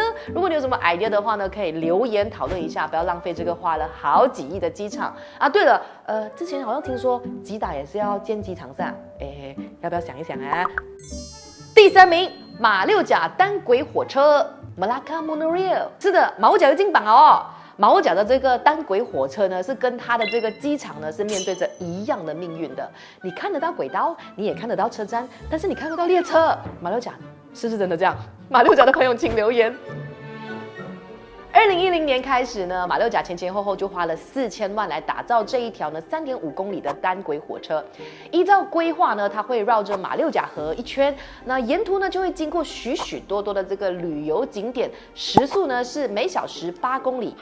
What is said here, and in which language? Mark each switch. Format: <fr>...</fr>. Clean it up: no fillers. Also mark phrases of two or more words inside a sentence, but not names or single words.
<zh>如果你有什麼 idea 的話呢，可以留言討論一下，不要浪費這個花了好幾億的機場啊。對了，之前好像聽說吉打也是要建機場噻，要不要想一想啊？第3名，馬六甲單軌火車 Malacca Monorail，是的，馬六甲又進榜了哦。馬六甲的這個單軌火車呢，是跟它的這個機場呢是面對着一樣的命運的。你看得到軌道，你也看得到車站，但是你看不到列車。馬六甲是不是真的這樣？馬六甲的朋友請留言。2010年開始呢，馬六甲前前後後就花了4000萬來打造這一條呢3.5公里的單軌火車。依照規劃呢，它會繞着馬六甲河一圈，那沿途呢就會經過許許多多的這個旅遊景點，時速呢是每小時8公里。</zh>